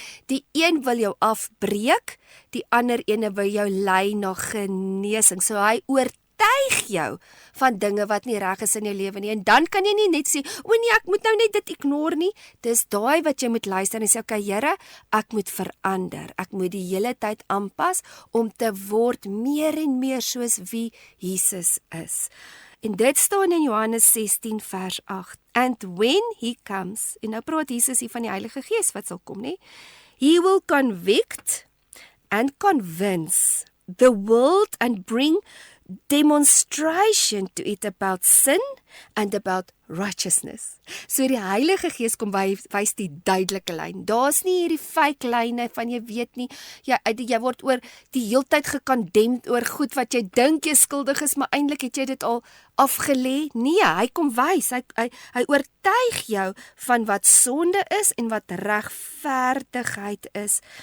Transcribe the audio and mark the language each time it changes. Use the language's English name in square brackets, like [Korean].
[Afrikaans] Die een wil jou afbreek, die ander ene wil jou lei na genesing. So hy oortuig jou van dinge wat nie reg is in jou lewe nie. En dan kan jy nie net sê, nee, ek moet nou net dit ignore nie. Dis daai wat jy moet luister en sê, okay, Here, ek moet verander. Ek moet die hele tyd aanpas om te word meer en meer soos wie Jesus is. En dit staan in Johannes 16 vers 8. [English] And when he comes, [Afrikaans] en nou praat Jesus hier van die Heilige Gees wat sal kom, nie? [English] He will convict and convince the world and bring demonstration to it about sin and about righteousness. [Afrikaans] So die Heilige Gees kom wys die duidelike lyn. Daar's nie hierdie fake lyne van jy weet nie, jy word oor die heeltyd gekondemd oor goed wat jy dink jy skuldig is, maar eintlik het jy dit al afgelê. Nee, hy kom wys, hy oortuig jou van wat sonde is en wat regverdigheid is.